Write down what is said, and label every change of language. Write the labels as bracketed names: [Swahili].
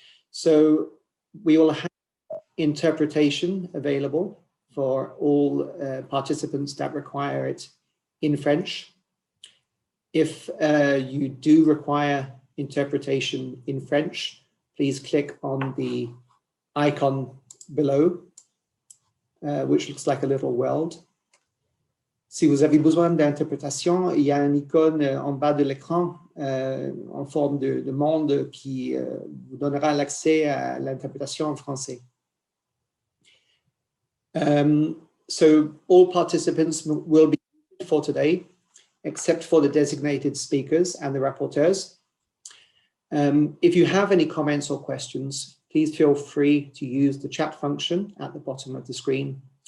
[English] So we will have interpretation available for all participants that require it in French. If you do require interpretation in French, please click on the icon below, which looks like a little world. [French] Si vous avez besoin d'interprétation, il y a une icône en bas de l'écran en forme de monde qui vous donnera l'accès à l'interprétation en français. [English] So all participants will be muted for today, except for the designated speakers and the rapporteurs. If you have any comments or questions, please feel free to use the chat function at the bottom of the screen.